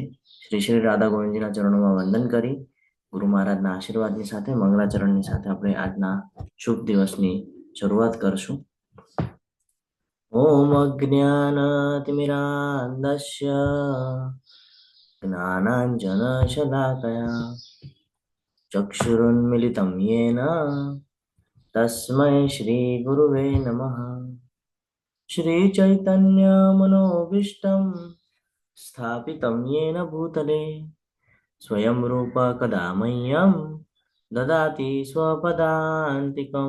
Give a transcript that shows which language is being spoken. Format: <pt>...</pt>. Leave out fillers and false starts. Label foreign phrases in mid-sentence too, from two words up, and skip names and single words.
<gu>શ્રી શ્રી રાધા ગોવિંદજીના ચરણોમાં વંદન કરી ગુરુ મહારાજના આશીર્વાદની સાથે, મંગળાચરણની સાથે આપણે આજના શુભ દિવસની શરૂઆત કરશું.</gu> <sa>ઓમ અજ્ઞાનતિમિરાન્ધસ્ય જ્ઞાનાંજનશલાકયા ચક્ષુરુન્મિલિतं येन तस्मै श्रीगुरुवे नमः. श्रीचैतन्यमनोभीष्टं स्थापितं येन भूतले स्वयं रूप कदा मह्यं ददाति स्वपदान्तिकं.</sa>